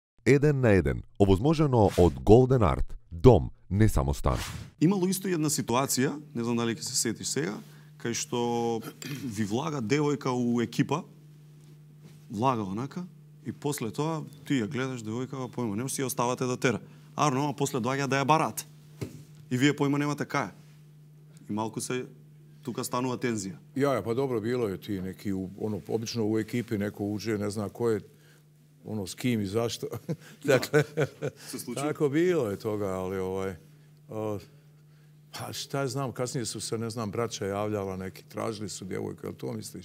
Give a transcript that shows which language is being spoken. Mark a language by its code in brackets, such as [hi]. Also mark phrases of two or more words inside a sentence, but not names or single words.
[mk] 1 na 1, ovozможено od Golden Art, dom, не само стан. Имало исто една ситуација, не знам дали ќе се сетиш сега, кај што ви влага девојка у екипа, влага онака, и после тоа ти ја гледаш девојкава, појма немаш, си ја оставате да тера. Арно, а после доаѓа да ја барат. И вие појма немате кај. И малку се тука станува тензија. [bs] Ja, pa dobro, bilo je ti neki, obično u ekipi neko uđe, ne zna ko je, s kim i zašto. Dakle, tako bilo je toga, ali pa šta znam, kasnije su se, ne znam, braća javljala neki, tražili su djevojke, jel to misliš?